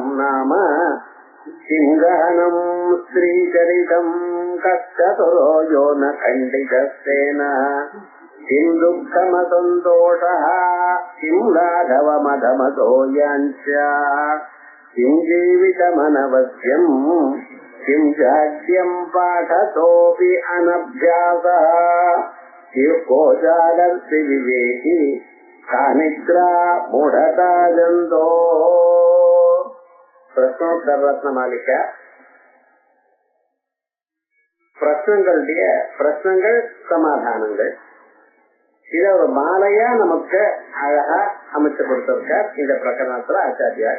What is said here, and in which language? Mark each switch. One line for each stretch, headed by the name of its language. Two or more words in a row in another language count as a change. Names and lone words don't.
Sanskrit: नाम किं गहनं श्रीचरितं कश्चतुरो यो न खण्डितस्तेन किं दुःखमसन्तोषः किं लाघवमधमतो याञ्च किं जीवितमनवश्यम् किं जाड्यं पाठतोऽपि अनभ्यासः को जागर्ति विवेकी कानिद्रा मूढता जन्तो.
Tamil: பிரஸ்னோத்தர ரத்ன மாளிகா பிரஸ்னங்கள் சமாதானங்கள் இத ஒரு மாலையா நமக்கு அழகா அமைச்சு கொடுத்திருக்கார் இந்த பிரகரணத்துல ஆச்சாரியார்.